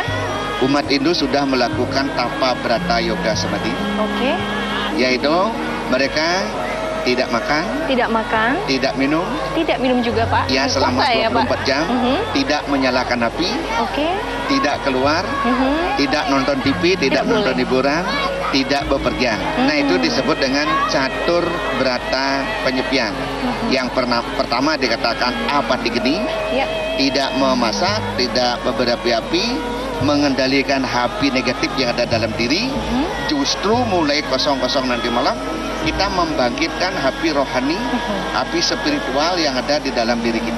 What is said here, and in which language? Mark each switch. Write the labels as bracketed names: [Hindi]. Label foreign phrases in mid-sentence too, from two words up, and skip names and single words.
[Indonesian] umat Hindu sudah melakukan tapa brata yoga samadhi, yaitu mereka tidak makan, tidak minum, juga Pak. ya selama 24 jam, tidak menyalakan api, tidak keluar, tidak nonton TV, tidak nonton hiburan, tidak bepergian. Nah, itu disebut dengan catur brata penyepian. Yang pertama dikatakan apatigeni, tidak memasak, tidak berapi-api, mengendalikan api negatif yang ada dalam diri. Justru mulai 00 nanti malam kita membangkitkan api rohani, api spiritual yang ada di dalam diri kita.